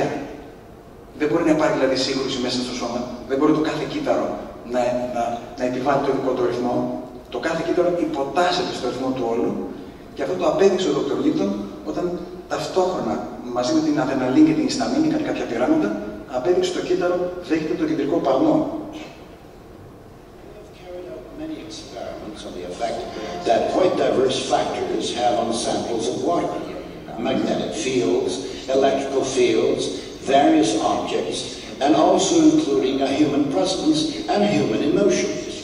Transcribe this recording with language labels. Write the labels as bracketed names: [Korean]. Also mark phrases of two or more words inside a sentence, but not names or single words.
[Greek] Δεν μπορεί να υπάρχει δηλαδή σύγκρουση μέσα στο σώμα, δεν μπορεί το κάθε κύτταρο να επιβάλλει το δικό του ρυθμό. Το κάθε κύτταρο υποτάσσεται στο ρυθμό του όλου και αυτό το απέδειξε ο Dr. Lipton όταν ταυτόχρονα μαζί με την αδεναλίνη και την ισταμίνη, κάνει κάποια πειράματα, απέδειξε το κύτταρο δέχεται το κεντρικό παλμό. [English] On the effect that quite diverse factors have on samples of water. Magnetic fields, electrical fields, various objects, and also including a human presence and human emotions.